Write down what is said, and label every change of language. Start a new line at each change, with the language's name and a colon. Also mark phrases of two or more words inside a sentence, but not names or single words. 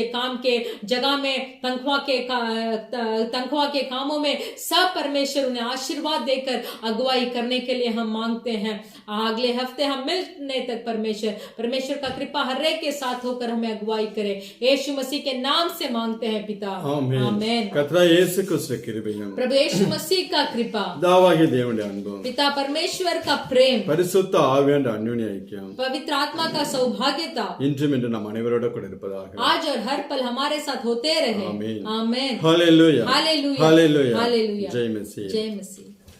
Hindi: काम के जगह में, तनख्वाह के कामों में सब परमेश्वर उन्हें आशीर्वाद देकर अगुवाई करने के लिए हम मांगते हैं। अगले हफ्ते हम मिलने तक परमेश्वर का कृपा हर एक के साथ होकर हमें अगुवाई करे। यीशु मसीह के नाम से मांगते हैं पिता, आमीन।
Tamil: கர்த்தராகிய இயேசு கிறிஸ்து கிருபையும்
Hindi: प्रभु यीशु मसीह का कृपा,
Tamil: பிதாவாகிய தேவனுடைய அன்பும்
Hindi: पिता परमेश्वर का प्रेम,
Tamil: பரிசுத்த ஆவியானவருடைய அந்யோன்ய ஐக்கியம்
Hindi: पवित्र आत्मा का सौभाग्यता
Tamil: இன்றும் இன்று நம் அனைவரோட கூட இருப்பதாக।
Hindi: आज और हर पल हमारे साथ होते रहे। आमीन। आमीन। हालेलुया, हालेलुया, हालेलुया, हालेलुया। जय मसीह। जय मसीह।